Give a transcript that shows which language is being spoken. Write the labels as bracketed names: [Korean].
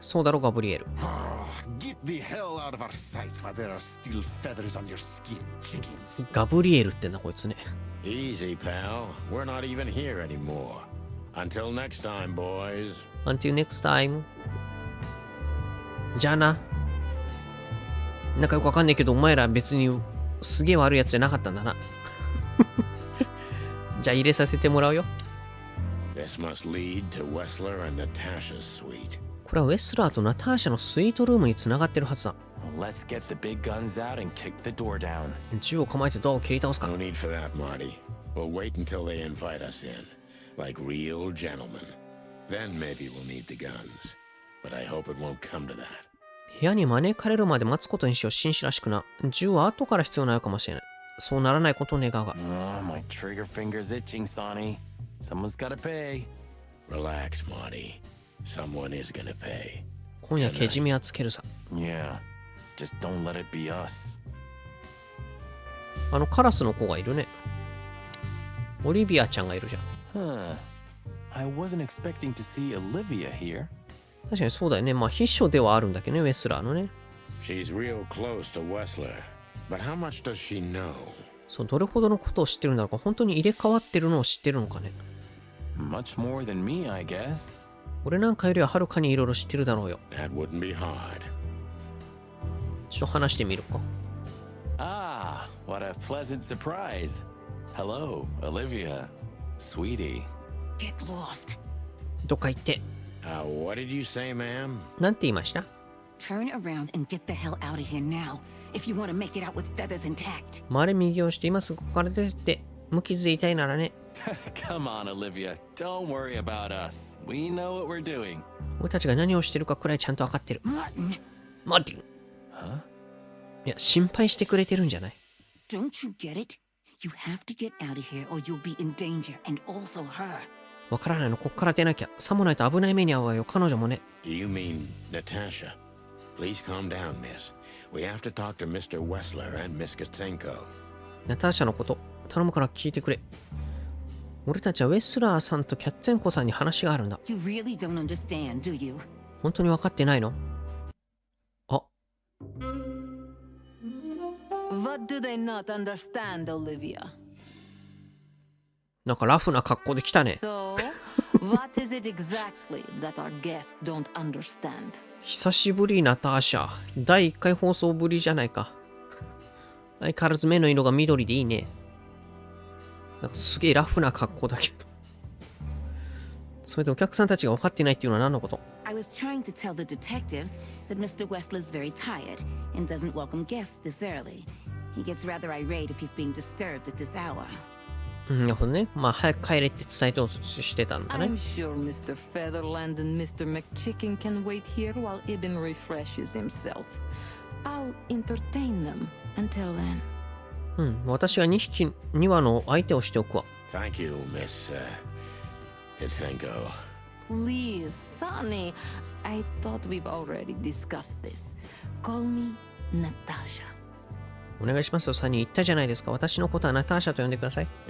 [Japanese] そうだろ、ガブリエル。 [English] Get the hell out of our sights while there are still feathers on your skin, chickens. [Japanese] ガブリエルってんだ、こいつね。 [English] Easy, pal. We're not even here anymore. Until next time, boys. Until next time. [Japanese] じゃあな。なんかよくわかんないけど、お前ら別にすげえ悪いやつじゃなかったんだな。じゃあ入れさせてもらうよ。 [English] This must lead to Wessler and Natasha's suite. [Japanese] これはウェスラーとナターシャのスイートルームにつながってるはずだ。 [English] Let's get the big guns out and kick the door down. [Japanese] 銃を構えてドアを蹴り倒すか。 [English] No need for that, Marty. We'll wait until they invite us in, like real gentlemen. Then maybe we'll need the guns. But I hope it won't come to that. [Japanese] 部屋に招かれるまで待つことにしよう、紳士らしくな。銃は後から必要なのかもしれない。そうならないことを願うが。 [English] Oh, my trigger finger's itching, Sonny. Someone's gotta pay. Relax, Marty. Someone is gonna pay. [Japanese] 今夜けじめはつけるさ。 [English] Yeah, just don't let it be us. [Japanese] あのカラスの子がいるね。オリビアちゃんがいるじゃん。 Huh. [English] I wasn't expecting to see Olivia here. [Japanese] 確かにそうだよね。まあ秘書ではあるんだけどね、ウェスラーのね。 [English] She's real close to Wessler. But how much does she know? [Japanese] そう、どれほどのことを知ってるんだろうか。本当に入れ替わってるのを知ってるのかね。 [English] Much more than me, I guess. [Japanese] 俺なんかよりははるかにいろいろ知ってるだろうよ。 [English] That wouldn't be hard. [Japanese] ちょっと話してみるか。 [English] Ah, what a pleasant surprise. Hello, Olivia. Sweetie. Get lost. [Japanese] どっか行って。 [English] What did you say, ma'am? [Japanese] なんて言いました？ [English] Turn around and get the hell out of here now. If you want to make it out with feathers intact. [Japanese] 回れ右をして今すぐここから出てって無傷でいたいならね。 [English] Come on, Olivia. Don't worry about us. We know what we're doing. [Japanese] 俺たちが何をしてるかくらいちゃんと分かってる。 [English] Martin. [Japanese] マーティン。 Huh? いや、心配してくれてるんじゃない？ [English] Don't you get it? You have to get out of here or you'll be in danger, and also her. [Japanese] わからないの、こっから出なきゃ。さもないと危ない目に遭うわよ、彼女もね。 [English] Do you mean Natasha? Please calm down, miss. We have to talk to Mr. Wessler and Miss Katsenko. [Japanese] ナターシャのこと、頼むから聞いてくれ。俺たちはウェスラーさんとキャッツェンコさんに話があるんだ。 [English] You really don't understand, do you? [Japanese] 本当に分かってないの？あ、 [English] What do they not understand, Olivia? [Japanese] なんかラフな格好で来たね。 [English] So, what is it exactly that our guests don't understand? [Japanese] 久しぶりナターシャ。第1回放送ぶりじゃないか。相変わらず目の色が緑でいいね。なんかすげえラフな格好だけど。それでお客さんたちが分かってないっていうのは何のこと？ [English] I was trying to tell the detectives that Mr. Wessler's very tired and doesn't welcome guests this early. He gets rather irate if he's being disturbed at this hour. [Japanese] なるほどね。まあ早く帰れって伝えてしてたんだね。 [English] I'm sure Mr. Featherland and Mr. McChicken can wait here while Ibn refreshes himself. I'll entertain them until then. [Japanese] うん、私が2羽の相手をしておくわ。 [English] Thank you, Miss Kitsenko. Please, Sonny. I thought we've already discussed this. Call me Natasha. [Japanese] お願いしますよ、サニー。言ったじゃないですか。私のことはナターシャと呼んでください。